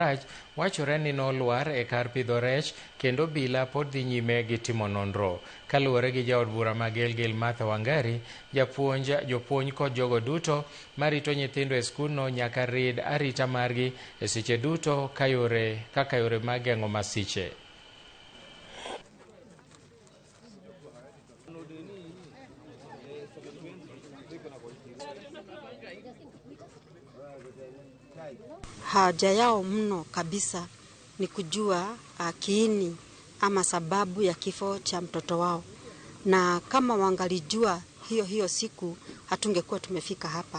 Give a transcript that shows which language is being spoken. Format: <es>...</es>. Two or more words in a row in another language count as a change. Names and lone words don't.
<luo>wachore ni nolwar e kar pidho rech kendo bila pod dhi nyime gi timo nonro. Kaluwore gi jaod bura ma Gilgil Martha Wangari, jopuonj kod jogo duto marito nyithindo e skundno nyaka rid arita margi e seche duto kaka yore mag geng'o masiche.</luo> <sw>Haja yao mno kabisa ni kujua kiini ama sababu ya kifo cha mtoto wao, na kama wangalijua hiyo siku hatungekuwa tumefika hapa.</sw>